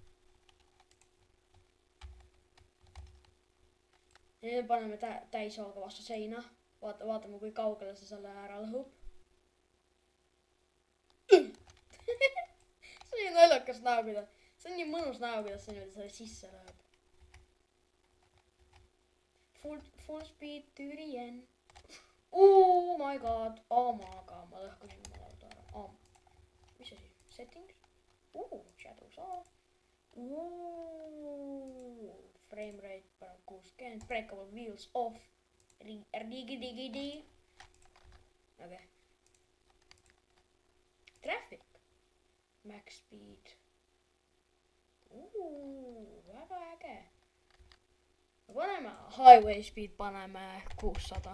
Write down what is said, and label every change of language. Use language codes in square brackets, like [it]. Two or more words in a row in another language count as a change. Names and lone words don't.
[et] Ja nüüd paneme täishooga vastu seina. Vaatame, kui kaugele see selle ära lõhub. See on nii naljakas näo, kuidas. See on nii mõnus näo, kuidas see niimoodi selle sisse lööb. [en] Full speed to the end. Oh my god. [et] Ma lõhkusin oma auto ära. Mis see siis? [en] Settings? Shadows off. Frame rate para 60. Breakable wheels off. Digi. [et] Okei. Traffic. [en] Max speed. [et] Väga äge. Paneme [en] highway speed, [et] paneme 600.